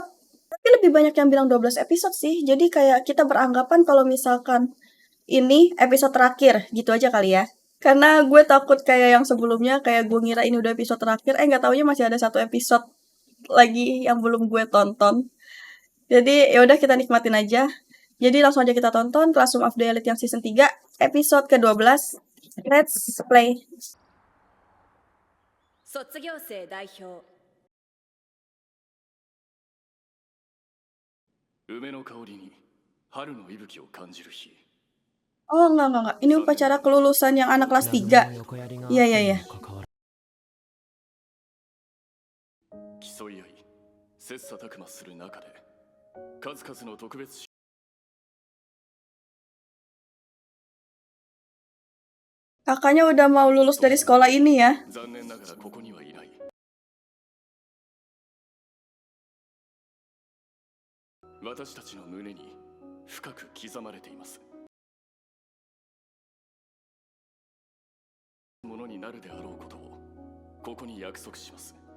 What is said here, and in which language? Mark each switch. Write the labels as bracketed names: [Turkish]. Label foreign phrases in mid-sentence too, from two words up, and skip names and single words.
[Indonesian] Tapi lebih banyak yang bilang 12 episode sih. Jadi kayak kita beranggapan kalau misalkan ini episode terakhir, gitu aja kali ya. Karena gue takut kayak yang sebelumnya, kayak gue ngira ini udah episode terakhir, nggak taunya masih ada satu episode lagi yang belum gue tonton. Jadi ya udah kita nikmatin aja. Jadi langsung aja kita tonton Classroom of the Elite yang season 3, episode ke-12. [English] Let's play. [Japanese] 卒業生代表梅の香りに春の息吹を感じる日。 [Indonesian] Oh, enggak. Ini upacara kelulusan yang anak kelas 3. Iya. [Japanese] 競い合い切磋琢磨する中で数々の特別 [Indonesian] Kakaknya udah mau lulus dari sekolah ini ya. [Japanese] 残念ながらここにはいない。私たちの胸に深く刻まれています。ものになるであろうことをここに約束します。